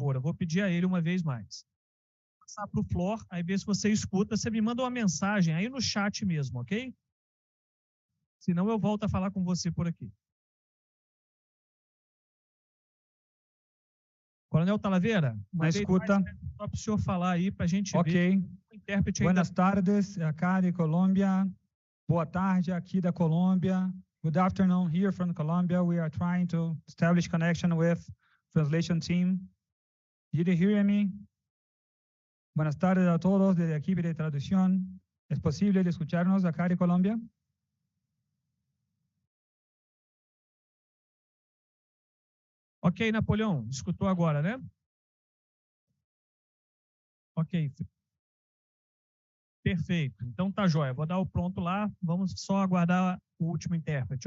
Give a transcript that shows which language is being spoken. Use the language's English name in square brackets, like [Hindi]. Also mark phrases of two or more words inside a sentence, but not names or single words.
[Portuguese] Eu vou pedir a ele uma vez mais. Vou passar para o Flor, aí vê se você escuta. Você me manda uma mensagem aí no chat mesmo, ok? Senão eu volto a falar com você por aqui. Coronel Talaveira, Na escuta. Só para o senhor falar aí para a gente ver Ok. o intérprete aí. [Spanish] Buenas tardes, acá de Colômbia. [Portuguese] Boa tarde, aqui da Colômbia. [English] Good afternoon, here from Colombia. We are trying to establish connection with translation team. Did you hear me? [Spanish] Buenas tardes a todos desde aquí de traducción. ¿Es posible escucharnos acá de Colombia? [Portuguese] Ok, Napoleão, escutou agora, né? Ok, perfeito. Então tá jóia. Vou dar o pronto lá. Vamos só aguardar o último intérprete.